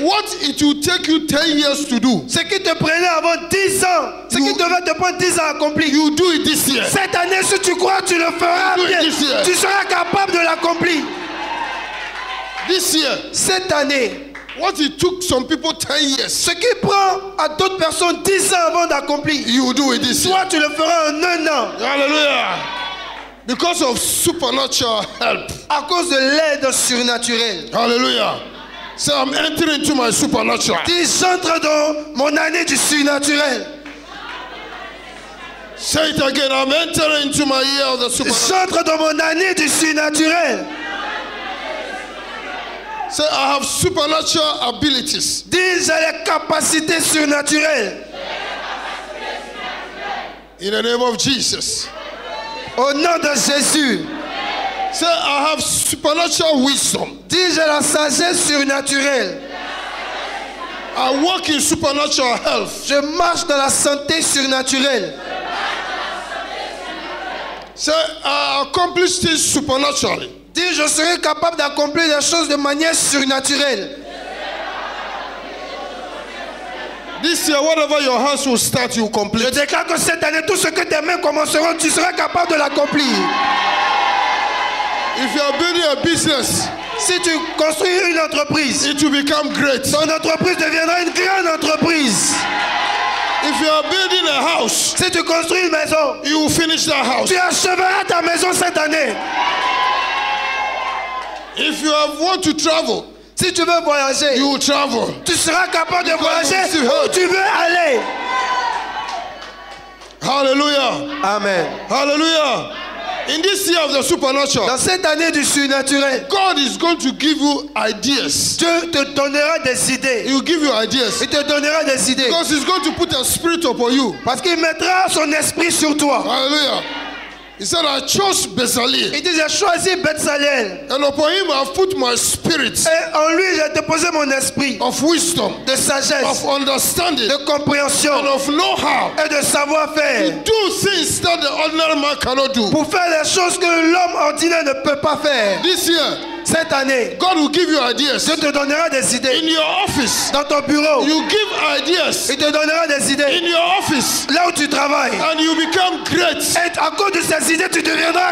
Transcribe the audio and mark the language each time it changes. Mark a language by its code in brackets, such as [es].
[en] what it will take you 10 years to do, [fr] ce qui te prenait avant 10 ans, ce qui devait te prendre 10 ans à accomplir, [en] you do it this year. [fr] cette année, si tu crois, tu le feras [en] You do it [fr] bien. [en] this year. [fr] Tu seras capable de l'accomplir. [en] This year, [fr] Cette année, [en] what it took some people 10 years, [fr] ce qui prend à d'autres personnes 10 ans avant d'accomplir, [en] you will do it this year. [fr] toi, tu le feras en 1 an. [en] Hallelujah. Because of supernatural help. [fr] À cause de l'aide surnaturelle. [en] Hallelujah. Say, I'm entering into my supernatural. [fr] Dis, j'entre dans mon année du surnaturel. [en] Say it again. I'm entering into my year of the supernatural. [fr] J'entre dans mon année du surnaturel. [en] Say, I have supernatural abilities. [fr] Dis, j'ai les capacités surnaturelles. [en] In the name of Jesus. [fr] Au nom de Jésus. [en] Say, I have supernatural wisdom. [fr] Dis, j'ai la sagesse surnaturelle. [en] I walk in supernatural health. [fr] Je marche dans la santé surnaturelle. [en] Say, I accomplish things supernaturally. [fr] Dis, je serai capable d'accomplir des choses de manière surnaturelle. [en] This year, whatever your hands will start, you [fr] Je [en] complete. [fr] déclare que cette année, tout ce que tes mains commenceront, tu seras capable de l'accomplir. [en] If you are building a business, [fr] Si tu construis une entreprise, [en] it will become great. [fr] ton entreprise deviendra une grande entreprise. [en] If you are building a house, [fr] Si tu construis une maison, [en] you will finish that house. [fr] tu acheveras ta maison cette année. [en] If you want to travel, [fr] Si tu veux voyager, [en] you will travel. [fr] tu seras capable de voyager [en] you receive help. [fr] où tu veux aller. Hallelujah. Amen. [en] Hallelujah. In this year of the supernatural, [fr] Dans cette année du surnaturel, [en] God is going to give you ideas. [fr] Dieu te donnera des idées. [en] He will give you ideas. [fr] Il te donnera des idées. [en] Because He's going to put a spirit upon you. [fr] Parce qu'il mettra son esprit sur toi. [en] Hallelujah. He said, I chose Bezalel. [fr] Il dit, j'ai choisi Bethsalel. [en] And upon him I have put my spirit [fr] Et en lui, j'ai déposé mon esprit [en] of wisdom, [fr] de sagesse, [en] of understanding, [fr] de compréhension [en] and of know-how. [fr] et de savoir-faire. [en] Do things that the ordinary man cannot do. [fr] Pour faire les choses que l'homme ordinaire ne peut pas faire. [en] This year, [fr] Cette année, [en] God will give you ideas. [fr] Dieu te donnera des [en] In [fr] idées. [en] your office, [fr] Dans ton bureau, [en] you give ideas. [fr] il te donnera des [en] In [fr] idées. [en] your office, [fr] Là où tu travailles. [en] and you become great. [fr] Et à cause de ces idées, tu deviendras